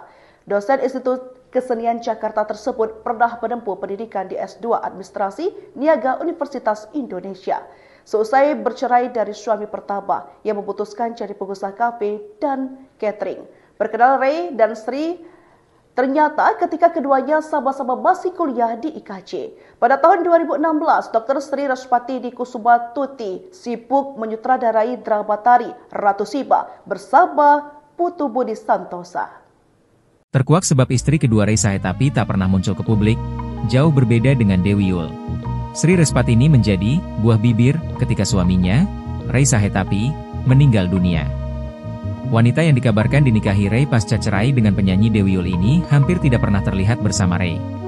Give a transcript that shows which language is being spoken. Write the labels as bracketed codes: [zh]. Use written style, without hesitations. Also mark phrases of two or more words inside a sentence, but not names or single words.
[id] Dosen Institut Kesenian Jakarta tersebut pernah menempuh pendidikan di S2 Administrasi Niaga Universitas Indonesia. Seusai bercerai dari suami pertama, ia memutuskan jadi pengusaha kafe dan catering. Berkenal Ray dan Sri, ternyata ketika keduanya sama-sama masih kuliah di IKJ. Pada tahun 2016, Dr. Sri Respatini Kusumatuti sibuk menyutradarai drama tari Ratu Siba bersama Putu Budi Santosa. Terkuak sebab istri kedua Ray Sahetapi tak pernah muncul ke publik, jauh berbeda dengan Dewi Yul. Sri Respatini menjadi buah bibir ketika suaminya, Ray Sahetapi, meninggal dunia. Wanita yang dikabarkan dinikahi Ray pasca cerai dengan penyanyi Dewi Yul ini hampir tidak pernah terlihat bersama Ray.